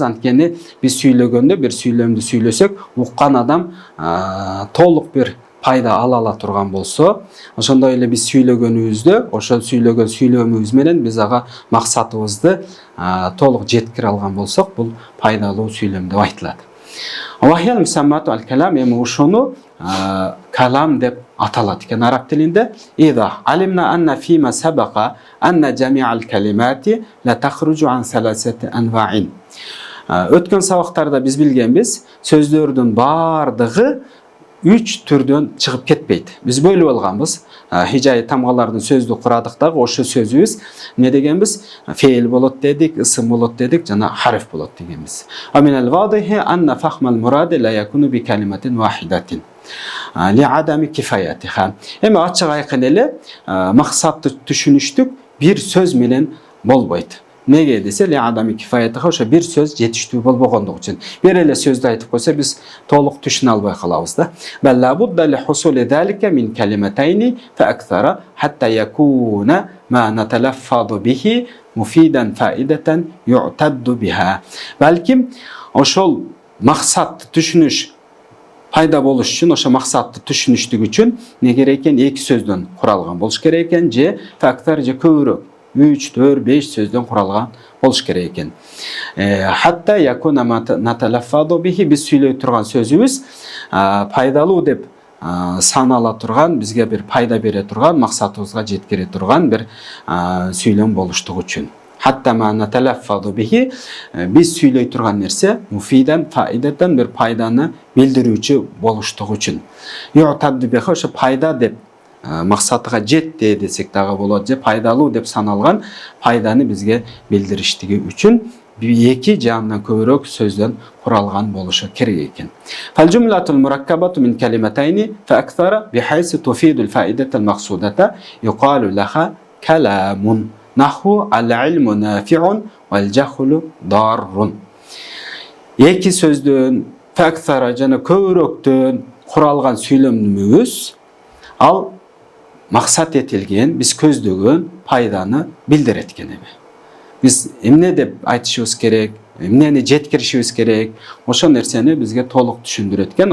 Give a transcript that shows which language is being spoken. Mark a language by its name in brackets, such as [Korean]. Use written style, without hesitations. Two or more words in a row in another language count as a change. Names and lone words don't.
[Kyrgyz] Анткени биз сүйлөгөндө бир сүйлөмдү сүйлөсөк, уккан адам толук бир пайда ала турган болсо, ошондой эле биз сүйлөгөнүбүздө, ошол сүйлөгөн сүйлөмүбүз менен биз ага максатыбызды толук жеткире алган болсок, бул пайдалуу сүйлөм деп айтылат. [Arabic] وهي المسماة الكلام, [Kyrgyz] эми ушуну калам деп аталат экен араб тилинде. [Arabic] إذا علمنا أن فيما سبق أن جميع الكلمات لا تخرج عن ثلاثة أنواع. [Kyrgyz] Өткөн сабактарда биз билгенбиз, сөздөрдүн бардыгы 3 түрдөн чыгып кетпейт. Биз бөлүп алганбыз. Хижаи тамгалардын сөздү курадык дагы, ошо сөзүбүз эмне дегенбиз? Фейл болот дедик, ысым болот дедик, жана харф болот дегенбиз. [Arabic] من الواضح أن فهم المراد لا يكون بكلمة واحدة لعدم كفايتها. [Kyrgyz] Эми ачык айкын эле максатты түшүнүштүк бир сөз менен болбойт. Неге десе, [Arabic] لعدم كفايتها, [Kyrgyz] ошо бир сөз жетиштүү болбогондугу үчүн. Бир эле сөздү айтып койсо биз толук түшүнө албай калабыз да. [Arabic] بل لا بد لحصول ذلك من كلمتين فأكثر حتى يكون ما نتلفظ به مفيدا فائدة يعتد بها. [Kyrgyz] Балким ошол максатты түшүнүш пайда болуш үчүн, ошо максатты түшүнүштүк үчүн не керек экен? 2 сөздөн куралган болуш керек экен, же фактар же көбүрөөк 3, 4, 5 сөздөн куралган болуш керек экен. [Arabic] حتى يكون نتلفظ به, [Kyrgyz] биз сүйлөй турган сөзүбүз пайдалуу деп санала турган, бизге бир пайда бере турган, максатыбызга жеткире турган бир сүйлөм болуштугу үчүн. [Arabic] حتى ما نتلفظ به, [Kyrgyz] биз сүйлөй турган нерсе [Arabic] مفيدا فائدة, [Kyrgyz] бир пайданы билдирүүчү болуштугу үчүн. [Arabic] يعتد بها, [Kyrgyz] ошо пайда деп максатыга жетти десек дагы болот, же пайдалуу деп саналган пайданы бизге билдириштиги үчүн 2 же андан көбүрөөк сөздөн куралган болушу керек экен. [Arabic] فالجملة المركبة من كلمتين فأكثر بحيث تفيد الفائدة المقصودة يقال لها كلام نحو العلم نافع والجهل ضار. [Kyrgyz] 2 сөздөн [Arabic] فأكثر [Kyrgyz] жана көбүрөөктөн куралган сүйлөмүбүз ал maksat etilgen, biz көздөгөн пайданы билдиреткен эми. Biz emne dep aytышыбыз керек, эмнени жеткиришибиз керек, ошо нерсени бизге толук түшүндүрөт.